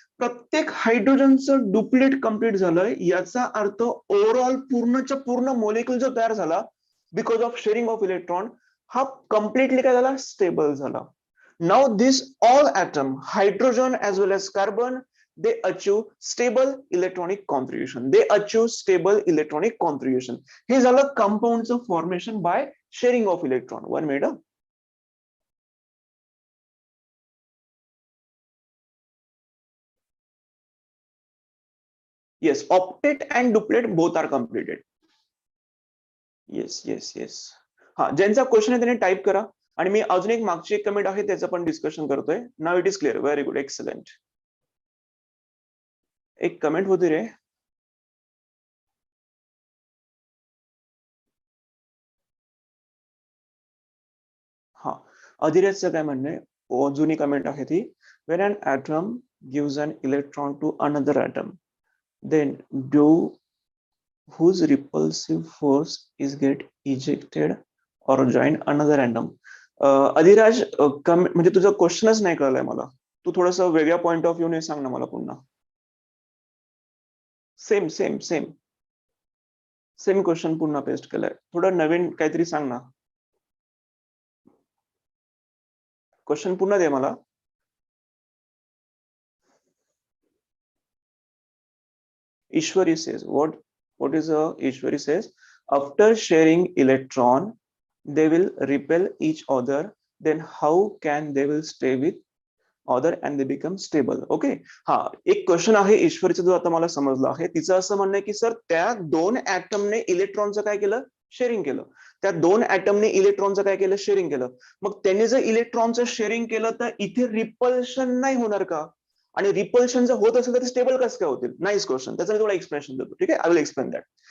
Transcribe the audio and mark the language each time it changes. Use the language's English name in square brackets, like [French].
[Marathi] प्रत्येक हायड्रोजनचं duplet complete झालंय, याचा अर्थ ओव्हरऑल पूर्णच्या पूर्ण मॉलिक्युल जो तयार झाला [English] because of sharing of electron, [Marathi] हा कम्प्लिटली काय झाला? स्टेबल झाला. [English] Now this all atom, hydrogen as well as carbon, they achieve stable electronic configuration. They achieve stable electronic configuration. [Marathi] हे झालं कंपाऊंडचं formation [English] By sharing of electron. [Marathi] 1 minute. [English] Yes, octet and duplet both are completed. Yes. [Marathi] हा, ज्यांचा question आहे त्याने type करा. आणि मी अजून एक मागची एक कमेंट आहे त्याचं पण डिस्कशन करतोय. [English] Now it is clear. Very good, excellent. [Marathi] एक कमेंट होती रे. हा, अधिराजचं काय म्हणणं आहे? जुनी कमेंट आहे ती. [English] When an atom gives an electron to another atom, then do whose repulsive force is get ejected or join another atom. [Marathi] Adhiraj, म्हणजे तुझा क्वेश्चनच नाही कळलाय मला. तू थोडस वेगळ्या पॉइंट ऑफ व्ह्यूने सांग ना मला पुन्हा. सेम क्वेश्चन पुन्हा पेस्ट केलाय. थोडं नवीन काहीतरी सांग ना. क्वेश्चन पुन्हा दे मला. [English] Ishwari says, what is Ishwari says, after sharing electron they will repel each other, then how can they will stay with other and they become stable. [Marathi] Okay, हा एक क्वेश्चन आहे ईश्वरीचा जो आता मला समजला आहे. तिचं असं म्हणणं आहे की सर त्या 2 ऍटमने इलेक्ट्रॉनचं काय केलं? शेअरिंग केलं. त्या 2 ऍटमने इलेक्ट्रॉनचं काय केलं? शेअरिंग केलं. मग त्यांनी जर इलेक्ट्रॉनचं शेअरिंग केलं तर इथे रिपल्शन नाही होणार का? आणि रिपल्शन जर होत असेल तर ते स्टेबल कसं काय होतील? Nice question. त्याचं मी तुला एक्सप्लेनेशन देतो. ठीक आहे, [English] I will explain that.